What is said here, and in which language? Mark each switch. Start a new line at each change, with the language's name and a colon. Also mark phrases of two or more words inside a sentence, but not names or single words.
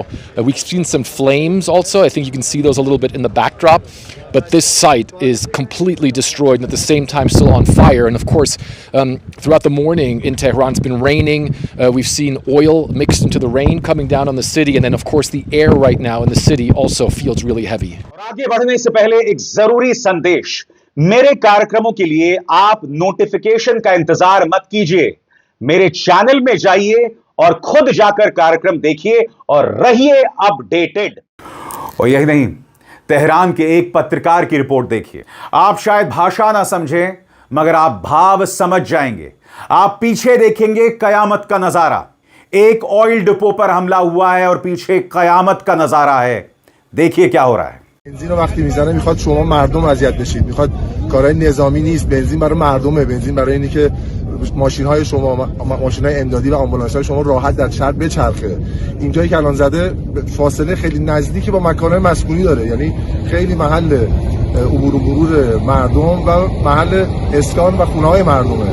English: We've seen some flames also. I think you can see those a little bit in the backdrop. But this site is completely destroyed and at the same time still on fire. And of course, throughout the morning in Tehran, it's been raining. We've seen oil mixed into the rain coming down on the city. And then, of course, the air right now in the city also feels really heavy.
Hindi: और आगे बढ़ने से पहले एक जरूरी संदेश। मेरे कार्यक्रमों के लिए आप नोटिफिकेशन का इंतजार मत कीजिए। मेरे चैनल में जाइए और खुद जाकर कार्यक्रम देखिए और रहिए अपडेटेड। और यही नहीं, तेहरान के एक पत्रकार की रिपोर्ट देखिए। आप शायद भाषा ना समझें, मगर आप भाव समझ जाएंगे। आप पीछे देखेंगे कयामत का नजारा। एक
English: oil depot
Hindi: पर हमला हुआ है और पीछे कयामत का नजारा है। देखिए क्या हो रहा है।
Persian: بنزین رو وقتی میزنه میخواد شما مردم اذیت بشید، میخواد کارهای نظامی نیست، بنزین برای مردمه، بنزین برای اینی که ماشین‌های شما، ماشین‌های امدادی و آمبولانس‌های شما راحت در شهر بچرخه. اینجایی که الان زده فاصله خیلی نزدیکی با مکان‌های مسکونی داره، یعنی خیلی محل عبور و مرور مردم و محل اسکان و خونه‌های مردمه.